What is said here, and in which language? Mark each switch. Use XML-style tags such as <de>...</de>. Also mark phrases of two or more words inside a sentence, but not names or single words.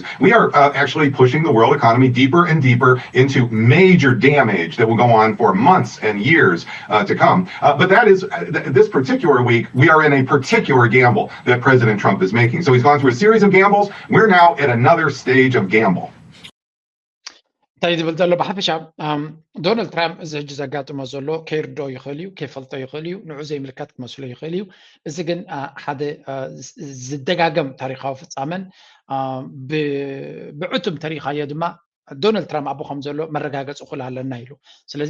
<en>We are actually pushing the world economy deeper and deeper into major damage that will go on for months and years to come. But that is, this particular week, we are in a particular gamble that President Trump is making. So he's gone through a series of gambles. We're now at another stage of gamble.</en> <ti>እንታይ ዝብል ዘሎ ብሓፈሻ ዶናልድ ትራምፕ እዚ ሕጂ ዘጋጥሞ ዘሎ ከይርድኦ ይኽእል እዩ ከይፈልጦ ይኽእል እዩ ንዑ ዘይምልከት ክመስሎ ይኽእል እዩ እዚ ግን ሓደ ዝደጋገም ታሪካዊ ፍፃመን ብዕቱም ተሪኻዮ ድማ ዶናልድ ትራምፕ ኣብኡ ከም ዘሎ መረጋገፂ ኩሉ ኣለና ኢሉ ስለዚ</ti>